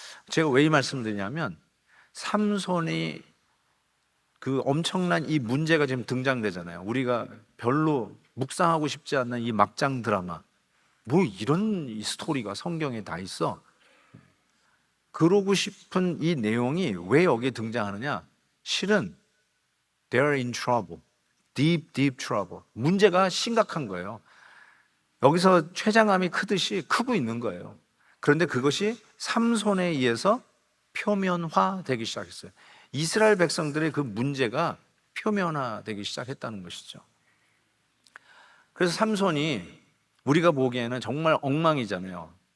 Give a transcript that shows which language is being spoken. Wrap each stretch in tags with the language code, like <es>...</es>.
<ko>제가 왜 이 말씀을 드리냐면, 삼손이 그 엄청난 이 문제가 지금 등장되잖아요. 우리가 별로 묵상하고 싶지 않는 이 막장 드라마, 뭐 이런 이 스토리가 성경에 다 있어. 그러고 싶은 이 내용이 왜 여기에 등장하느냐? 실은</ko> <en>they're in trouble, deep trouble.</en> <ko>문제가 심각한 거예요. 여기서 췌장암이 크듯이 크고 있는 거예요. 그런데 그것이 삼손에 의해서 표면화되기 시작했어요. 이스라엘 백성들의 그 문제가 표면화되기 시작했다는 것이죠. 그래서 삼손이 우리가 보기에는 정말 엉망이잖아요.</ko>